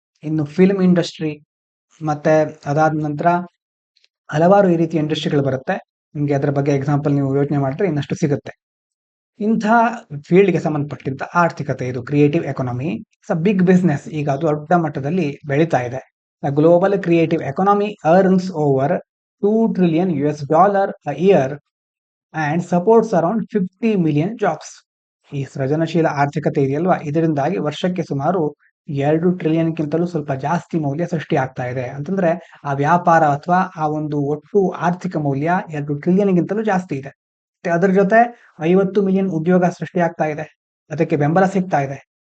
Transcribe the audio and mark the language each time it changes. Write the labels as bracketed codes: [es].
[kn] ಇನ್ನು film industry, ಮತ್ತೆ ಅದಾದ ನಂತರ ಹಲವಾರು ಈ ರೀತಿಯ ಇಂಡಸ್ಟ್ರಿಗಳು ಬರುತ್ತೆ. ನಿಮ್ಗೆ ಅದರ ಬಗ್ಗೆ ಎಕ್ಸಾಂಪಲ್ ನೀವು ಯೋಚನೆ ಮಾಡಿದ್ರೆ ಇನ್ನಷ್ಟು ಸಿಗುತ್ತೆ. ಇಂಥ ಫೀಲ್ಡ್ಗೆ ಸಂಬಂಧಪಟ್ಟಿದ್ದ ಆರ್ಥಿಕತೆ ಇದು ಕ್ರಿಯೇಟಿವ್ ಎಕಾನಮಿ. ಬಿಗ್ ಬಿಸ್ನೆಸ್, ಈಗ ಅದು ದೊಡ್ಡ ಮಟ್ಟದಲ್ಲಿ ಬೆಳೀತಾ ಇದೆ. [en] Global creative economy earns over $2 trillion a year and supports around 50 million jobs. [kn] ಈ ಸೃಜನಶೀಲ ಆರ್ಥಿಕತೆ ಇದೆಯಲ್ವಾ, ಇದರಿಂದಾಗಿ ವರ್ಷಕ್ಕೆ ಸುಮಾರು 2 ಟ್ರಿಲಿಯನ್ಗಿಂತಲೂ ಸ್ವಲ್ಪ ಜಾಸ್ತಿ ಮೌಲ್ಯ ಸೃಷ್ಟಿ ಆಗ್ತಾ ಇದೆ. ಅಂತಂದ್ರೆ ಆ ವ್ಯಾಪಾರ ಅಥವಾ ಆ ಒಂದು ಒಟ್ಟು ಆರ್ಥಿಕ ಮೌಲ್ಯ 2 ಟ್ರಿಲಿಯನ್ಗಿಂತಲೂ ಜಾಸ್ತಿ ಇದೆ. ಅದರ ಜೊತೆ 50 ಮಿಲಿಯನ್ ಉದ್ಯೋಗ ಸೃಷ್ಟಿ ಆಗ್ತಾ ಇದೆ, ಅದಕ್ಕೆ ಬೆಂಬಲ ಸಿಗ್ತಾ ಇದೆ.